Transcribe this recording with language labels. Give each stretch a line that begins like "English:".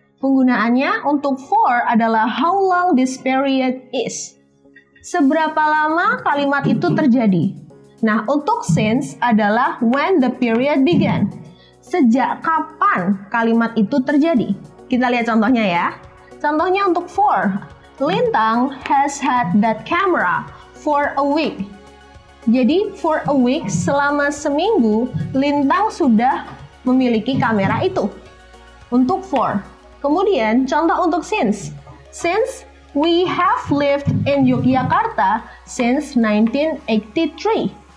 Indonesian: Penggunaannya untuk for adalah
English: how long this period is.
Indonesian: Seberapa lama kalimat itu terjadi. Nah, untuk since adalah
English: when the period began.
Indonesian: Sejak kapan kalimat itu terjadi? Kita lihat contohnya ya. Contohnya untuk for.
English: Lintang has had that camera for a week.
Indonesian: Jadi, for a week, selama seminggu, Lintang sudah memiliki kamera itu. Untuk for. Kemudian, contoh untuk since.
English: Since we have lived in Yogyakarta since 1983.